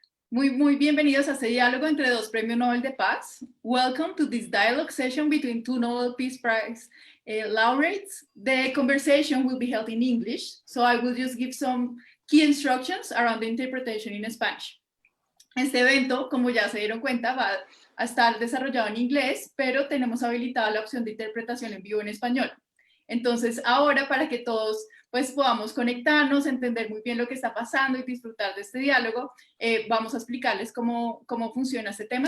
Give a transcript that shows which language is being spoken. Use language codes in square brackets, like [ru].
[es] Muy bienvenidos a este diálogo entre dos premios Nobel de Paz. [en] Welcome to this dialogue session between two Nobel Peace Prize laureates. The conversation will be held in English, so I will just give some key instructions around the interpretation in Spanish. [es] Este evento, como ya se dieron cuenta, va a estar desarrollado en inglés, pero tenemos habilitada la opción de interpretación en vivo en español. Entonces, ahora para que todos pues podamos conectarnos, entender muy bien lo que está pasando y disfrutar de este diálogo, vamos a explicarles cómo funciona este tema.